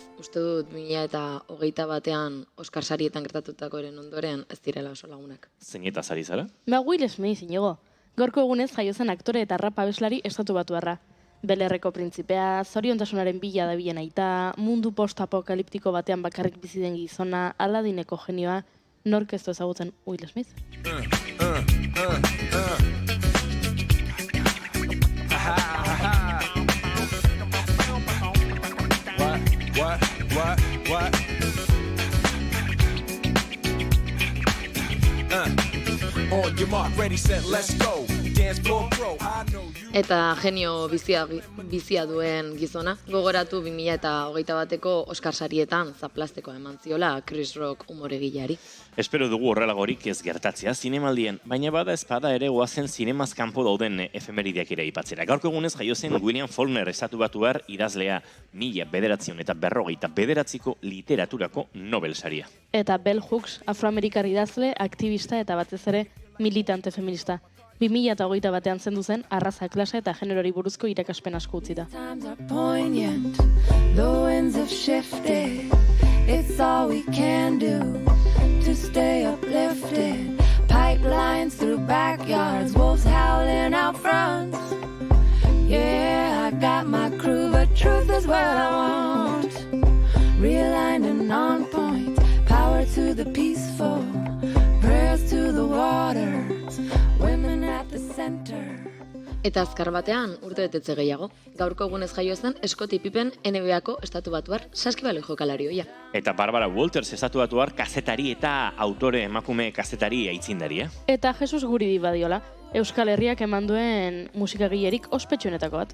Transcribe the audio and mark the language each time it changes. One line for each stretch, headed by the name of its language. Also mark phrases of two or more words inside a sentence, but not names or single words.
Basque: Uste dut 2021 Oscar sarietan gertatutakoren ondoren ez direla oso lagunak. Zeinetaz ari zara? Ba, Will Smith, inigo. Gaurko egunez jaio zen aktore eta rap abeslari estatubatuarra. Belerreko printzipea, zoriontasunaren bila dabilen aita, mundu post-apokaliptiko batean bakarrik bizi den gizona, Aladineko genioa, nork ez du ezagutzen Will Smith?
English: What? On your mark, ready, set, let's go. Dance floor pro, I know you.
Basque: Eta genio bizia duen gizona, gogoratu 2021ko Oscar sarietan zaplasteko eman ziola Chris Rock umoregileari. Espero dugu horrelagorik ez gertatzea zinemaldien, baina bada espada ere goazen zinemaz kanpo dauden efemerideak ere aipatzera. Gaurko egunez jaio zen William Faulkner estatubatuar idazlea 1989ko literaturako Nobel saria. Eta Bell Hooks, afroamerikar idazle, aktivista eta batez ere militante feminista. 2021 batean zendu zen arraza, klase eta generori buruzko irakaspen asko utzita.
English: Times are poignant, the winds have shifted. It's all we can do to stay uplifted. Pipelines through backyards, wolves howling out front. Yeah, I got my crew, but truth is what I want. Realigned and on point, power to the peaceful, prayers to the waters, women at the center.
Basque: Eta azkar batean urte betetze gehiago. Gaurko egunez jaio zen Scottie Pippen NBA-ko estatubatuar saskibaloi jokalari ohia. Eta Barbara Walters estatubatuar kazetari eta autore emakume kazetari aitzindaria. Eta Jesus Guridi badiola, Euskal Herriak eman duen musikagilerik ospetsuenetako bat.